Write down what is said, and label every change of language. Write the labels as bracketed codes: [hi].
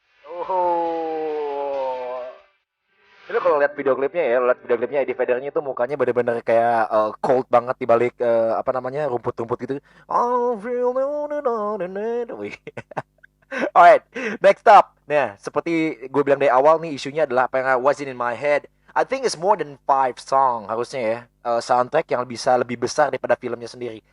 [id] Oh, lu kalau lihat video klipnya ya, lihat video klipnya Eddie Veddernya itu mukanya bener-bener kayak cold banget di balik apa namanya rumput-rumput gitu. [en] Oh, feel Wih. Alright, next up. [id] Nah, seperti gue bilang dari awal nih isunya adalah apa yang [en] was in my head. I think it's more than five song [id] harusnya ya. Soundtrack yang bisa lebih besar daripada filmnya sendiri.